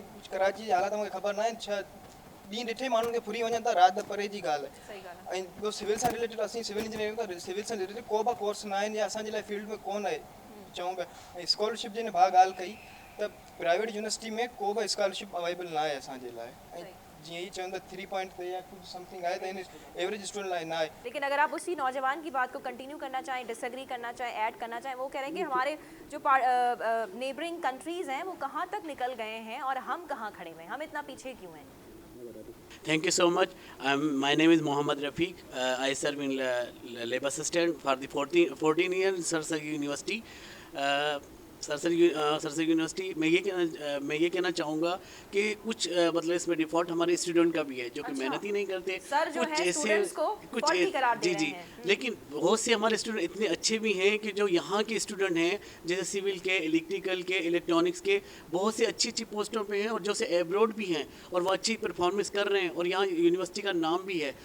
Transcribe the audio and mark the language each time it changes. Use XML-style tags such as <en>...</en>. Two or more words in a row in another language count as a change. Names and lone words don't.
<sd>कराची जा हालात मूंखे ख़बर न आहिनि, छा ॾींहुं ॾिठे माण्हुनि खे फुरी वञनि था, राति परे जी ॻाल्हि आहे। ऐं ॿियो सिविल सां रिलेटेड, असीं</sd> <en>civil engineering</en> <sd>त सिविल सां रिलेटेड को बि कोर्स न आहिनि या असांजे लाइ फील्ड में कोन आहे, चऊं पिया। ऐं स्कॉलरशिप जी भाउ ॻाल्हि कई त</sd> <en>private university</en> <sd>में को बि स्कॉलरशिप अवेलेबल न आहे असांजे लाइ। ऐं जीअं ई चवनि था 3 पॉइंट ते या कुछ समथिंग आहे त इन</sd> <en>average student</en> <sd>लाइ न आहे।</sd> <ur>لیکن اگر آپ اسی نوجوان کی بات کو کنٹینیو کرنا چاہیں، ڈس ایگری کرنا چاہیں، ایڈ کرنا چاہیں، وہ کہہ رہے ہیں کہ ہمارے جو</ur> <en>neighboring countries</en> <ur>ہیں وہ کہاں تک نکل گئے ہیں اور ہم کہاں کھڑے ہوئے ہیں، ہم اتنا پیچھے کیوں ہیں?</ur> <en>Thank you so much. My name is Mohammad Rafiq. I serve in lab assistant for the 14 years in Sarsagi University.</en> <ur>سرسری یونیورسٹی میں یہ کہنا چاہوں گا کہ کچھ مطلب اس میں ڈیفالٹ ہمارے اسٹوڈنٹ کا بھی ہے، جو کہ محنت ہی نہیں کرتے. سر جو कुछ ہے اسٹوڈنٹس کو کچھ جی لیکن بہت سے ہمارے اسٹوڈنٹ اتنے اچھے بھی ہیں کہ جو یہاں کے اسٹوڈنٹ ہیں، جیسے سول کے، الیکٹریکل کے، الیکٹرانکس کے، بہت سے اچھی پوسٹوں پہ ہیں اور جو سے ابروڈ بھی ہیں اور وہ اچھی پرفارمنس کر رہے ہیں اور یہاں یونیورسٹی کا نام بھی ہے.</ur>